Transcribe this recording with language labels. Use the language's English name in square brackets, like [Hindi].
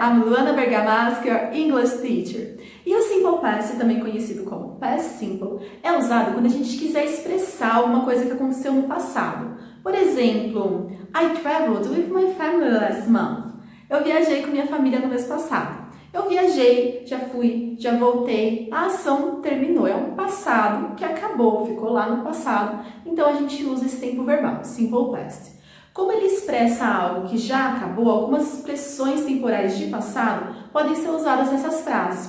[English] I'm Luana Bergamasco, your English teacher. [Portuguese] E o Simple Past, também conhecido como Past Simple, é usado quando a gente quiser expressar uma coisa que aconteceu no passado. Por exemplo, [English] I traveled with my family last month. [Portuguese] Eu viajei com minha família no mês passado. Eu viajei, já fui, já voltei, a ação terminou. É um passado que acabou, ficou lá no passado. Então a gente usa esse tempo verbal, Simple Past. Como ele expressa algo que já acabou, algumas expressões temporais de passado podem ser usadas nessas frases.